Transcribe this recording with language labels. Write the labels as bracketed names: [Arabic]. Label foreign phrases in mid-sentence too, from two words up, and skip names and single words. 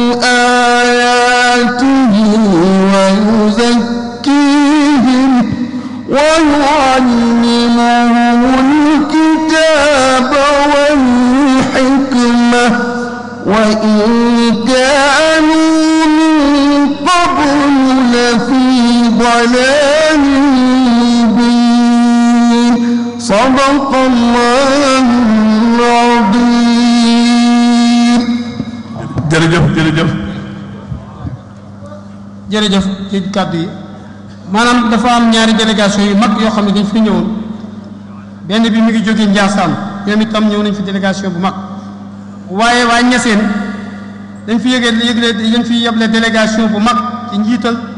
[Arabic] آياته ويزكيهم ويعلمهم الكتاب والحكمة وإن كانوا من قبل لفي ضلال مبين صدق الله العظيم. [Wolof] jërëjëf jërëjëf jërëjëf ci kàddu yi maanaam dafa am ñaari délégation yu mag yoo xam ne dañ fi ñëwoon benn bi mi ngi jógee Ndiassane ñoom itam ñëw nañ fi délégation bu mag waaye waa Niassène dañ fi dañ fi yeble délégation bu mag ci njiital